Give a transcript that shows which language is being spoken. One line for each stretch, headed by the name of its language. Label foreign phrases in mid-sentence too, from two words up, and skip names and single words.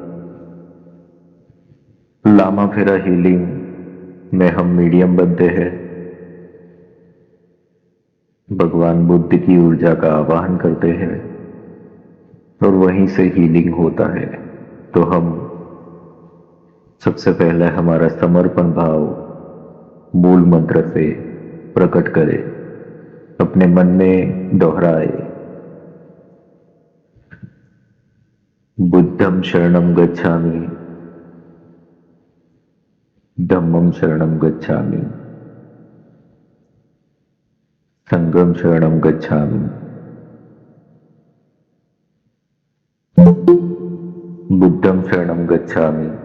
Hindi: लामा फेरा हीलिंग में हम मीडियम बनते हैं, भगवान बुद्ध की ऊर्जा का आवाहन करते हैं और वहीं से हीलिंग होता है। तो हम सबसे पहले हमारा समर्पण भाव मूल मंत्र से प्रकट करें, अपने मन में दोहराए,
Pali: बुद्धं शरणं गच्छामि, धम्मं शरणं गच्छामि, संघं शरणं गच्छामि, बुद्धं शरणं गच्छामि,